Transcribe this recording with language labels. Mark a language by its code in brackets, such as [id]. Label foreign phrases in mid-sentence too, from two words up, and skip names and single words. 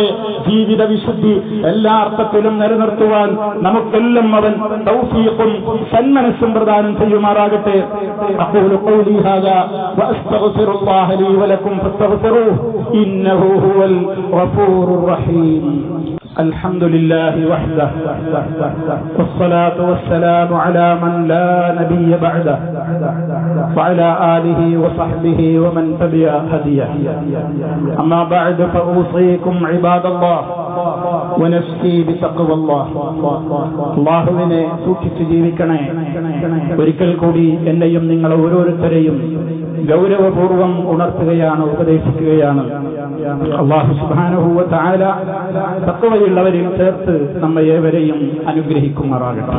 [ml] ജീവിത വിശുദ്ധി എല്ലാ അർത്ഥത്തിലും നിലനിർത്തുവാൻ നമുക്കെല്ലാം അവൻ തൗഫീഖും സന്മനസ്സും പ്രദാനം ചെയ്യുമാറാകട്ടെ. [ar] أقول قولي هذا وأستغفر الله لي ولكم فاستغفروه إنه هو الغفور الرحيم. الحمد لله وحده والصلاة والسلام على من لا نبي بعده وعلى آله وصحبه ومن تبع هديه. أما بعد فأوصيكم عباد الله ونفسي بتقوى الله. [ml] അല്ലാഹുവിനെ സൂക്ഷിച്ച് ജീവിക്കണേ. ഒരിക്കൽ കൂടി എന്നെയും നിങ്ങൾ ഓരോരുത്തരെയും ഗൗരവപൂർവം ഉണർത്തുകയാണ്, ഉപദേശിക്കുകയാണ്. അല്ലാഹു [ar] سبحانه وتعالى [ml] തഖ്വയുള്ളവരിൽ ചേർത്ത് നമ്മെ ഏവരെയും അനുഗ്രഹിക്കുമാറാകട്ടെ.